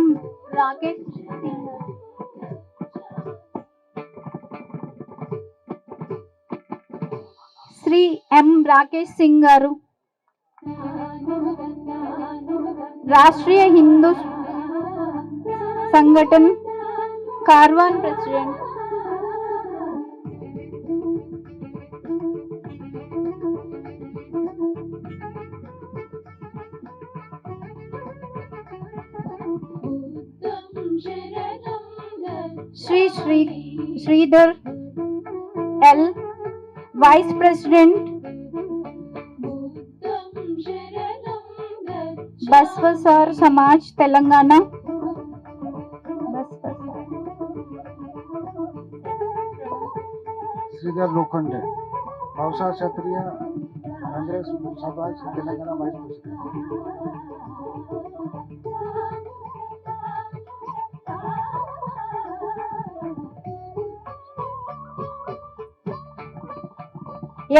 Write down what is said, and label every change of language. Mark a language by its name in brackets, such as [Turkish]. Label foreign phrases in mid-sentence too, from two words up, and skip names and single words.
[English] Rakesh Singh. Shri M. Rakesh Singh garu. [Hindi] राष्ट्रीय हिंदू संगठन कारवान प्रेसिडेंट. [Pali] बुद्धं शरणं [English] श्री श्रीधर एल, vice president, [Pali] बुद्धं शरणं [English] बसवसार समाज तेलंगाना. [Marathi] श्रीधर लोखंडे, पावसाळ क्षत्रिय काँग्रेस समाज तेलंगणा [English] vice president.